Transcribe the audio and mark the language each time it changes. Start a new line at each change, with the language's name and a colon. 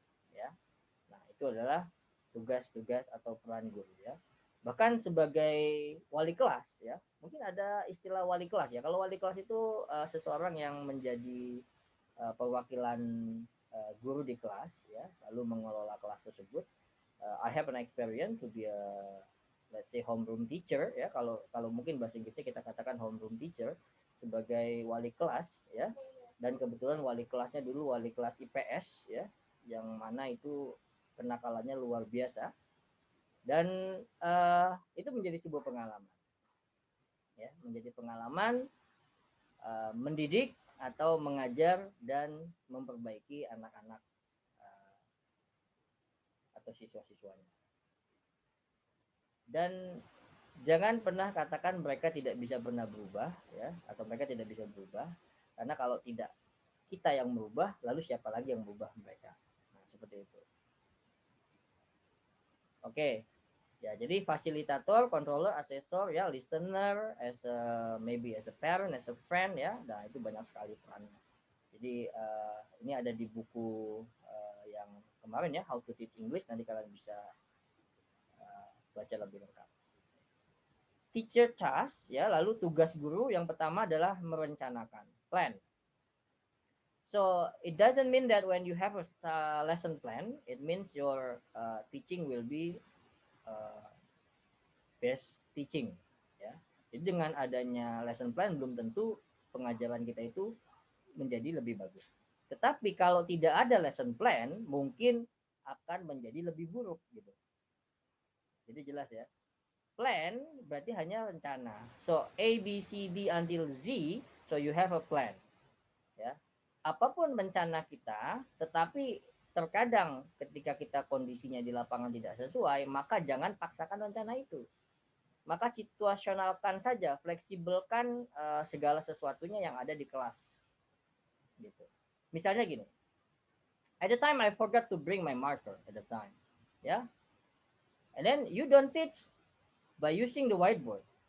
Indonesian: Ya, nah itu adalah tugas-tugas atau peran guru, ya. Bahkan sebagai wali kelas, ya, mungkin ada istilah wali kelas, ya. Kalau wali kelas itu seseorang yang menjadi perwakilan guru di kelas, ya, lalu mengelola kelas tersebut.
English: I have an experience to be a, let's say, homeroom teacher, ya.
Indonesian: Kalau mungkin bahasa Inggrisnya kita katakan homeroom teacher, sebagai wali kelas, ya. Dan kebetulan wali kelasnya dulu wali kelas IPS, ya, yang mana itu kenakalannya luar biasa, dan itu menjadi sebuah pengalaman, ya, menjadi pengalaman mendidik atau mengajar dan memperbaiki anak-anak atau siswa-siswanya. Dan jangan pernah katakan mereka tidak bisa pernah berubah, ya, atau mereka tidak bisa berubah, karena kalau tidak kita yang merubah, lalu siapa lagi yang merubah mereka? Seperti itu. Oke. Ya, jadi
English: fasilitator, controller, assessor, ya, listener, as a, maybe as a parent, as a friend, ya.
Indonesian: Nah, itu banyak sekali perannya. Jadi ini ada di buku yang kemarin, ya, How to Teach English, nanti kalian bisa baca lebih lengkap. Teacher task, ya, lalu tugas guru yang pertama adalah merencanakan, plan.
English: So it doesn't mean that when you have a lesson plan, it means your teaching will be best teaching.
Indonesian: Ya. Jadi dengan adanya lesson plan belum tentu pengajaran kita itu menjadi lebih bagus. Tetapi kalau tidak ada lesson plan, mungkin akan menjadi lebih buruk, gitu. Jadi jelas, ya. Plan berarti hanya rencana.
English: So A, B, C, D until Z, so you have a plan.
Indonesian: Ya. Apapun rencana kita, tetapi terkadang ketika kita kondisinya di lapangan tidak sesuai, maka jangan paksakan rencana itu. Maka situasionalkan saja, fleksibelkan segala sesuatunya yang ada di kelas. Gitu. Misalnya gini,
English: at the time I forgot to bring my marker at the time, ya. And then you don't teach by using the whiteboard.